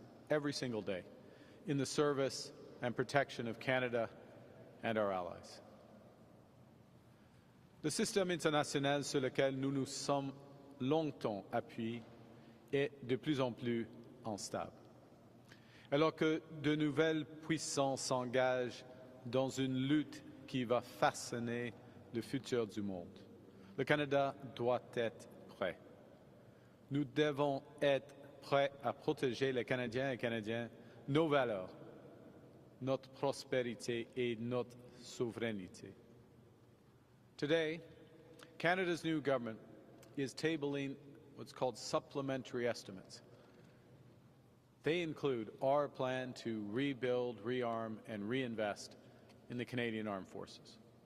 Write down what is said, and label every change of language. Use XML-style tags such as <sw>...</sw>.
<en>every single day in the service and protection of Canada and our allies.</en> <fr>Le système international sur lequel nous nous sommes longtemps appuyés est de plus en plus instable. Alors que de nouvelles puissances s'engagent dans une lutte qui va façonner le futur du monde, le Canada doit être prêt. Nous devons être prêts à protéger les Canadiens et Canadiennes, nos valeurs, notre prospérité et notre souveraineté.</fr> <en>Today, Canada's new government is tabling what's called supplementary estimates. They include our plan to rebuild, rearm, and reinvest in the Canadian Armed Forces.</en>